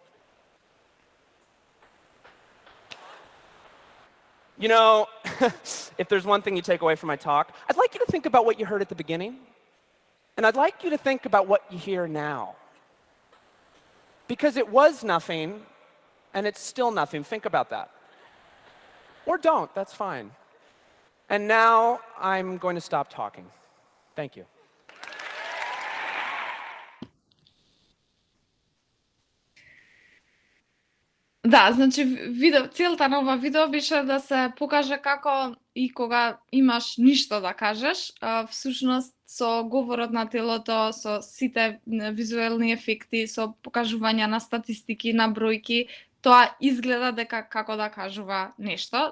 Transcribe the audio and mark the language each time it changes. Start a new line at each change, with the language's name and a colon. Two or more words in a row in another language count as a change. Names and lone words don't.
English: You know, if there's one thing you take away from my talk, I'd like you to think about what you heard at the beginning, and I'd like you to think about what you hear now. Because it was nothing, and it's still nothing. Think about that. Or don't, that's fine. And now I'm going to stop talking. Thank you.
Macedonian: Да, значи целта на ова видео беше да се покаже како и кога имаш ништо да кажеш, всушност со говорот на телото, со сите визуелни ефекти, со покажување на статистики, на бројки, тоа изгледа дека како да кажува нешто.